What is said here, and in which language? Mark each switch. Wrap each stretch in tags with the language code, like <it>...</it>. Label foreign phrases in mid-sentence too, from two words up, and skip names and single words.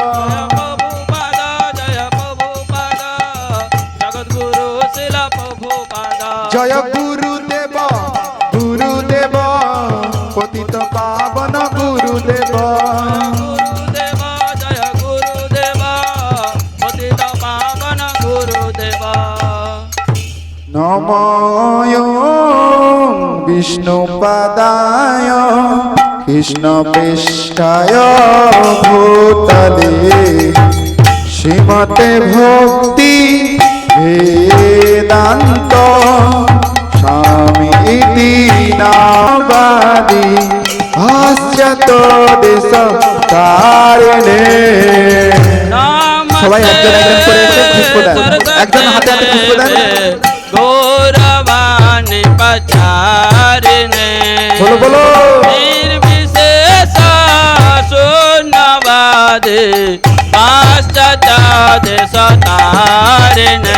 <sa>জয় গুরুদেব গুরুদেব পতিত পাবন গুরুদেব নময় বিষ্ণুপাদায় কৃষ্ণপৃষ্ঠায় ভূতলে শ্রীমতে ভক্তি वेदांत स्वामी इति नामवादी पाश्चात्य देश तारिणे</sa> <bn>সবাই একজন একজন করে এসে পুষ্প দেন</bn> <sa>একজন হাতে হাতে পুষ্প দেন গৌরবাণী পচারিণে</sa> <bn>বলো বলো</bn> <sa>নির্বিশেষ শূন্যবাদে পাশ্চাত্য দেশ তারিণে</sa>